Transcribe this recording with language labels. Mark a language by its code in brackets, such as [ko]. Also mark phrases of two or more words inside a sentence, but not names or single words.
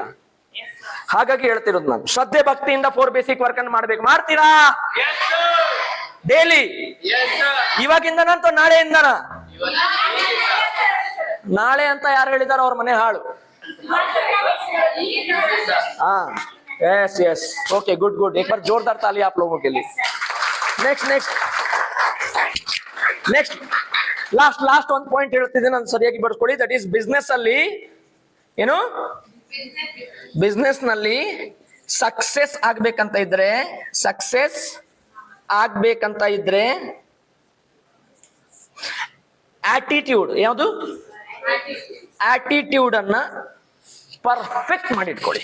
[kn] ಹಾಗಾಗಿ ಹೇಳ್ತಿರೋದು ನಾನು, ಶ್ರದ್ಧೆ ಭಕ್ತಿಯಿಂದ 4 [en] basic work [kn] ಅನ್ನು ಮಾಡ್ಬೇಕು. ಮಾಡ್ತೀರಾ ಡೈಲಿ? ಇವಾಗಿಂದನಂತ ನಾಳೆಯಿಂದನ? ನಾಳೆ ಅಂತ ಯಾರು ಹೇಳಿದಾರ ಅವ್ರ ಮನೆ ಹಾಳು. [en] yes ok, good. [hi] एक बार जोरदार ताली आप लोगों के लिए. [en] next last [kn] ಒಂದು ಪಾಯಿಂಟ್ ಹೇಳ್ತಿದ್ದೀನಿ, ನಾನು ಸರಿಯಾಗಿ ಬರ್ಕೊಳ್ಳಿ. [en] that is business [kn] ಅಲ್ಲಿ ಏನು, ಬಿಸ್ನೆಸ್ ನಲ್ಲಿ ಸಕ್ಸೆಸ್ ಆಗ್ಬೇಕಂತ ಇದ್ರೆ ಆಟಿಟ್ಯೂಡ್, ಯಾವುದು ಆಟಿಟ್ಯೂಡ್ ಅನ್ನ ಪರ್ಫೆಕ್ಟ್ ಮಾಡಿಟ್ಕೊಳ್ಳಿ.